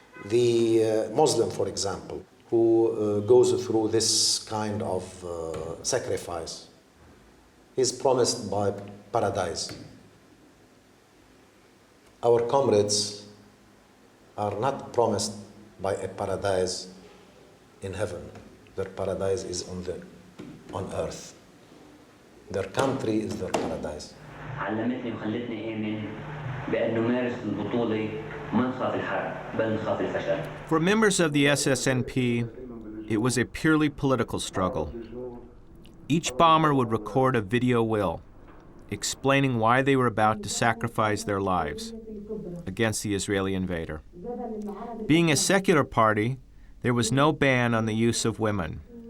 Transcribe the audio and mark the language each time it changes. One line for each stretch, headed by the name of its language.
English: The Muslim, for example, who goes through this kind of sacrifice, is promised by paradise. Our comrades are not promised by a paradise in heaven. Their paradise is on earth. Their country is their paradise.
Arabic: علمتني وخلتني آمن بأن نمارس البطولة ما نخاف الحرب بل نخاف الفشل.
English: For members of the SSNP, it was a purely political struggle. Each bomber would record a video will explaining why they were about to sacrifice their lives against the Israeli invader. Being a secular party, there was no ban on the use of women.